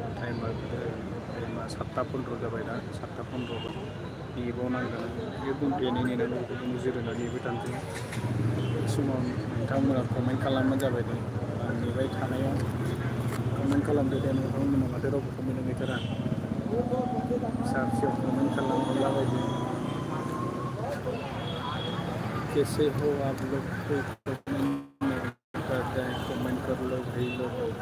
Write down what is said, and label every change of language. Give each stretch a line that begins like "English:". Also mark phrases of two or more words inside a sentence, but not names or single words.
Bodo: टाइमा 7:15 जाबाय दा 7:15 नेबावनांगोन बे बुंथ'नानै नेनांगौ बेखौ जिरायनानै नेबाय थानोसै समाव नोंथांमोना कमेन्ट खालामबानो जाबाय दे आं नेबाय थानायाव कमेन्ट खालामदो दे नोंथांमोना माथो रावबो कमेन्ट गैथारा फिसा फिसौ कमेन्ट खालामहरलाबायदो
Hindi: कैसे हो आप लोग को कमेंट करते हैं कमेंट कर लो भाई लोग